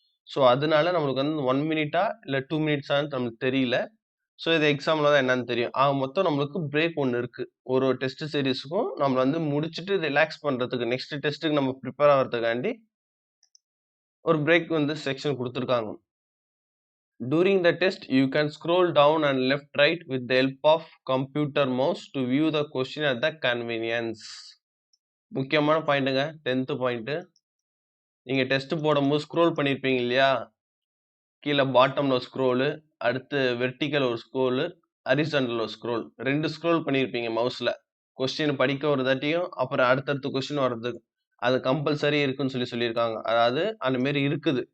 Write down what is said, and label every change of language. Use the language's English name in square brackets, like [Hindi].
[Tamil] So அதனால நம்மளுக்கு வந்து 1 மினிட்டா இல்ல 2 மினிட்ஸான்னு நம்மளுக்கு தெரியல. ஸோ இது எக்ஸாம்ல தான் என்னன்னு தெரியும். ஆக மொத்தம் நம்மளுக்கு பிரேக் ஒண்ணு இருக்கு. ஒரு டெஸ்ட் சீரிஸ்க்கும் நம்ம வந்து முடிச்சுட்டு ரிலாக்ஸ் பண்றதுக்கு நெக்ஸ்ட் டெஸ்ட்க்கு நம்ம பிரிப்பேர் ஆகுறதுக்காண்டி ஒரு பிரேக் வந்து செக்ஷன் குடுத்துருக்காங்க. [English] During the test, you can scroll down and left right with the help of computer mouse to view the question at the convenience. [Tamil] முக்கியமான பாயிண்ட்டுங்க. 10th point. நீங்க டெஸ்ட் போடும்போது scroll பண்ணியிருப்பீங்க இல்லையா? கீழ பாட்டம்ல ஒரு ஸ்க்ரோலு, அடுத்து வெர்டிகல் ஒரு ஸ்க்ரோலு, ஹாரிசான்டல் ஒரு ஸ்க்ரோல். 2 ஸ்க்ரோல் பண்ணியிருப்பீங்க மவுஸ்ல. கொஸ்டின் படிக்க ஒரு தாட்டியும், அப்புறம் அடுத்தடுத்த கொஸ்டின் வர்றதுக்கு. அது கம்பல்சரி இருக்குன்னு சொல்லியிருக்காங்க. அதாவது அந்த மாரி இருக்குது.